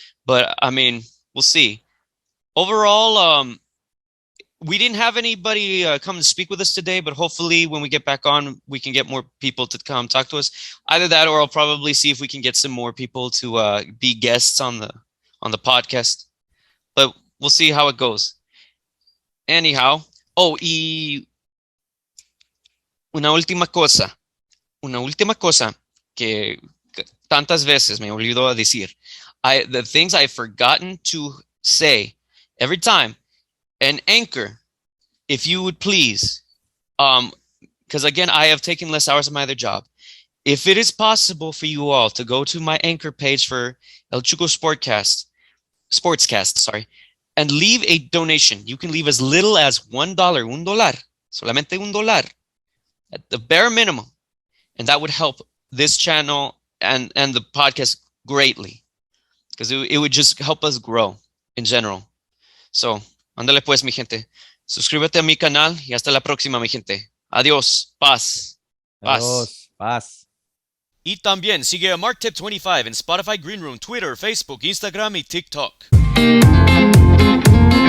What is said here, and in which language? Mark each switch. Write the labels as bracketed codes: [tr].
[en] But I mean, we'll see. Overall, we didn't have anybody come to speak with us today, but hopefully when we get back on, we can get more people to come talk to us. Either that, or I'll probably see if we can get some more people to be guests on the podcast. But we'll see how it goes. [es] Anyhow, y una última cosa que tantas veces me olvidó decir. [en] The things I've forgotten to say every time. And Anchor, if you would please, because again, I have taken less hours of my other job. If it is possible for you all to go to my Anchor page for El Chuco Sportscast, and leave a donation. You can leave as little as $1, [es] solamente $1, [en] at the bare minimum, and that would help this channel and the podcast greatly, because it would just help us grow in general. [es] So, ándale pues, mi gente. Suscríbete a mi canal y hasta la próxima, mi gente. Adiós. Paz. Adiós. Paz. Y también sigue a MarkTip25 en Spotify Greenroom, Twitter, Facebook, Instagram y TikTok.